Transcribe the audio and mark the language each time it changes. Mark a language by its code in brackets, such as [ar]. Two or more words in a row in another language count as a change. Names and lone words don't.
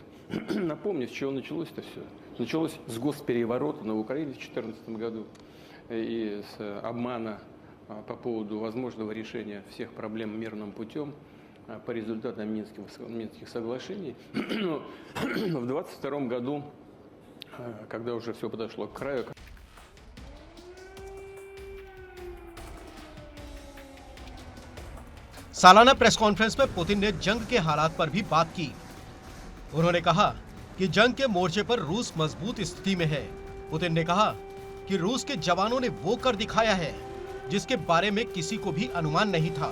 [ru] Напомню, с чего началось-то все. Началось с госпереворота на Украине в 2014 году и с обмана по поводу возможного решения всех проблем мирным путем по результатам Минских соглашений. Но в 2022 году, когда уже все подошло к краю, [hi] सालाना [en] press conference [hi] में पुतिन ने जंग के हालात पर भी बात की। उन्होंने कहा कि जंग के मोर्चे पर रूस मजबूत स्थिति में है। पुतिन ने कहा कि रूस के जवानों ने वो कर दिखाया है जिसके बारे में किसी को भी अनुमान नहीं था।